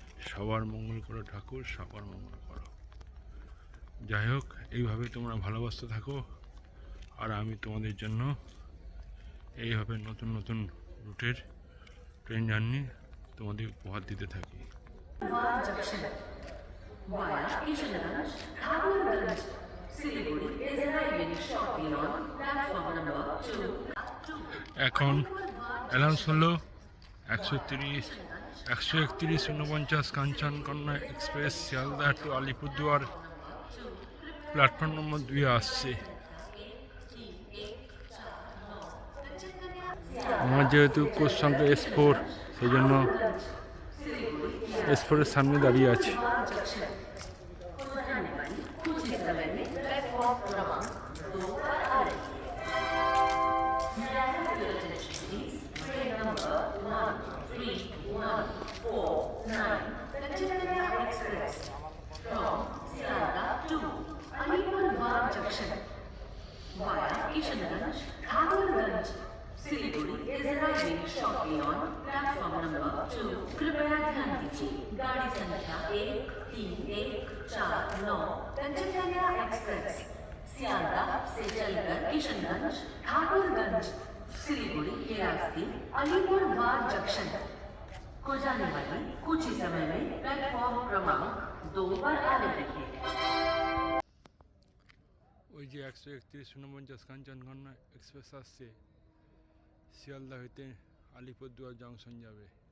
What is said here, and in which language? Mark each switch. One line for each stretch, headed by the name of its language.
Bangla: সবার মঙ্গল করো ঠাকুর, সবার মঙ্গল করো। যাই হোক, এইভাবে তোমরা ভালোবাসতে থাকো, আর আমি তোমাদের জন্য এইভাবে নতুন নতুন রুটের ট্রেন জার্নি তোমাদের উপহার দিতে থাকি।
English: Junction via Kishanganj, Thakurganj, Siliguri is arriving shortly on platform number 2.
Bangla: এখন অ্যালাউন্স হলো 130, 131, 49 Kanchankanya express Sealdah two Alipurduar platform number 2 আসছে। আমার যেহেতু কোচ সংখ্যা S4, সেই জন্য S4-এর সামনে দাঁড়িয়ে আছি।
English: Via Kishanganj, Thakurganj, Siliguri is arriving shortly on platform number 2.
Hindi: कृपया ध्यान दीजिए, गाड़ी संख्या 13149 कंचनकन्या एक्सप्रेस सियालदा से चलकर किशनगंज, ठाकुरगंज, सिलीगुड़ी के रास्ते अलीपुरद्वार जंक्शन को जाने वाली कुछ ही समय में प्लेटफॉर्म क्रमांक 2 पर आने लगी।
Bangla: ওই যে 131, 49 কাঞ্চনকন্যা এক্সপ্রেস আসছে, শিয়ালদা হইতে আলিপুরদুয়ার জংশন যাবে।